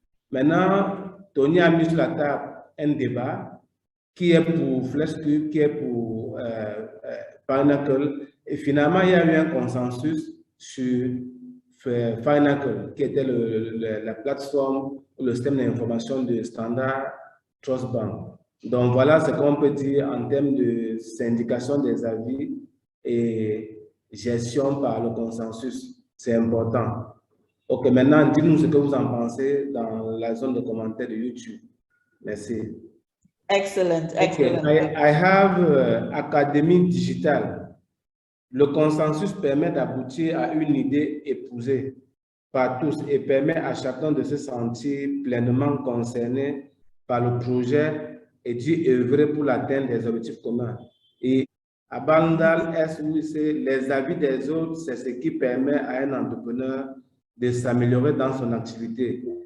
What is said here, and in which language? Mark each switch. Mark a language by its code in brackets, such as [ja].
[fr] Maintenant, Tony a mis sur la table un débat qui est pour FlexCube, qui est pour Finacle, et finalement, il y a eu un consensus sur Finacle, qui était la plateforme ou le système d'information de Standard Trust Bank. Donc, voilà ce qu'on peut dire en termes de syndication des avis et gestion par le consensus. C'est important. OK, maintenant, dites-nous ce que vous en pensez dans la zone de commentaires de YouTube. Merci. Excellent, excellent. Okay. [en] I have Académie Digitale. [fr] Le consensus permet d'aboutir à une idée épousée par tous et permet à chacun de se sentir pleinement concerné par le projet et d'y œuvrer pour l'atteinte des objectifs communs. Et à Bandal, les avis des autres, c'est ce qui permet à un entrepreneur de s'améliorer dans son activité.